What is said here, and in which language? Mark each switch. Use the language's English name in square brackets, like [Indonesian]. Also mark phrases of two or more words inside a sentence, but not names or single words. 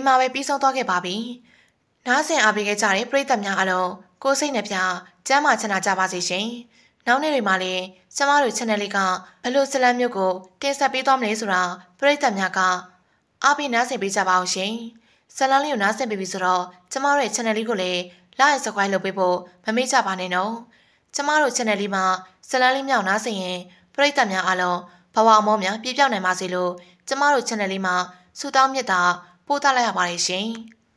[Burmese] မှာပဲပြီးဆုံးသွားခဲ့ပါပြီနားဆင်အားပေးခဲ့ကြတဲ့ပရိသတ်များအားလုံးကိုယ်စိတ်နှပြကျမ်းမာချမ်းသာကြပါစေရှင် နောက်နေ့တွေမှာလည်းကျမတို့ channel လေးကဘယ်လိုဇာတ်လမ်းမျိုးကိုတင်ဆက်ပေးသွားမလဲဆိုတာပရိသတ်များကအားပေးနားဆင်ပေးကြပါအောင်ရှင်ဇာတ်လမ်းလေးကိုနားဆင်ပေးပြီဆိုတော့ကျမတို့ရဲ့ channel လေးကိုလည်း [English] like and subscribe [Burmese] လုပ်ပေးဖို့မမေ့ကြပါနဲ့နော်ကျမတို့ channel လေးမှာဇာတ်လမ်းလေးမြောက်နားဆင်ရင်ပရိသတ်များအားလုံးဘဝအမောများပြည့်ပြောင်းနိုင်ပါစေလို့ကျမတို့ channel လေးမှာဆုတောင်းမြတ်တာပို့သလိုက်ရပါတယ်ရှင်